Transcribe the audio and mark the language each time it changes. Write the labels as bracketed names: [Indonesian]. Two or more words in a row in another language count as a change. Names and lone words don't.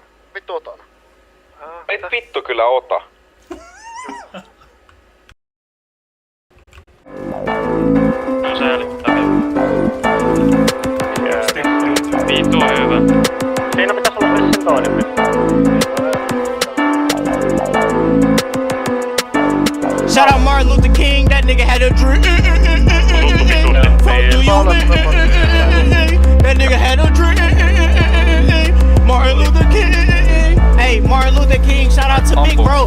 [Finnish] Vittu otan. Et vittu kyllä ota. No säälittävää. Vittu hyvä. Siinä pitäis olla myös sen toinen vittu. [English] Shout out Martin Luther King, that nigga had a dream. Fuck do you mean? That nigga had a dream. Martin Luther King. Hey, Martin Luther King, shout out to Big Bro.